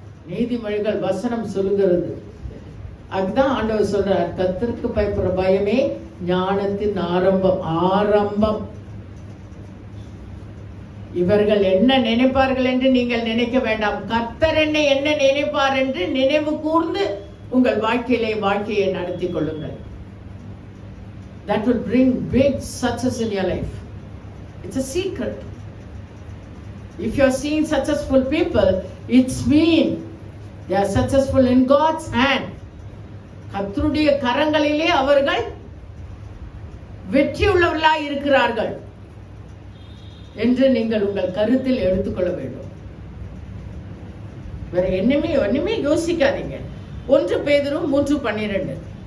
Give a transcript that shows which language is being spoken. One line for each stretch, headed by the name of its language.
Tamil: நீதிமொழிகள் வசனம் சொல்லுகிறது. அதுதான் ஆண்டவர் சொல்றார், கர்த்தருக்கு பயப்படுற பயமே ஞானத்தின் ஆரம்பம். இவர்கள் என்ன நினைப்பார்கள் என்று நீங்கள் நினைக்க வேண்டாம். கர்த்தர் என்ன நினைப்பார் என்று நினைவு கூர்ந்து உங்கள் வாழ்க்கையை நடத்தி கொள்ளுங்கள்.
English: That will bring big success in your life. It's a secret. If you are seeing successful people, it's mean they are successful in God's hand.
Tamil: கர்த்தருடைய கரங்களிலே அவர்கள் வெற்றி உள்ளவர்களாய் இருக்கிறார்கள் என்று நீங்கள் உங்கள் கருத்தில் எடுத்துக்கொள்ள வேண்டும். வேற ஒண்ணுமே யோசிக்காதீங்க. 1 பேதுரு 3:12.